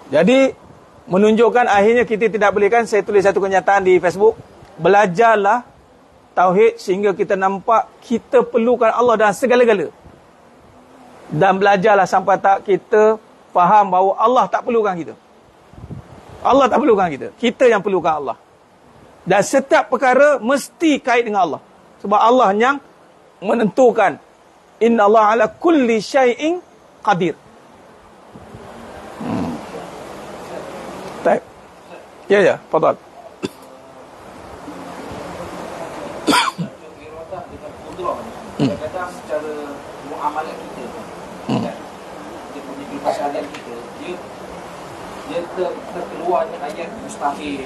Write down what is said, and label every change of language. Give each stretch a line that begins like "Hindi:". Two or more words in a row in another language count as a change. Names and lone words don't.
Malay: Jadi menunjukkan akhirnya kita tidak boleh, kan saya tulis satu kenyataan di Facebook, belajarlah tauhid sehingga kita nampak kita perlukan Allah dalam segala-gala. Dan belajarlah sampai tak kita faham bahawa Allah tak perlukan kita. Allah tak perlukan kita. Kita yang perlukan Allah. Dan setiap perkara mesti kait dengan Allah. Sebab Allah yang menentukan.
Arabic: إن الله على كل شيء قدير.
Malay: Baik. Ya, fadal. Kadang-kadang secara muamalah kita, dia punya kehidupan kita, dia terkeluarnya ayat mustahil.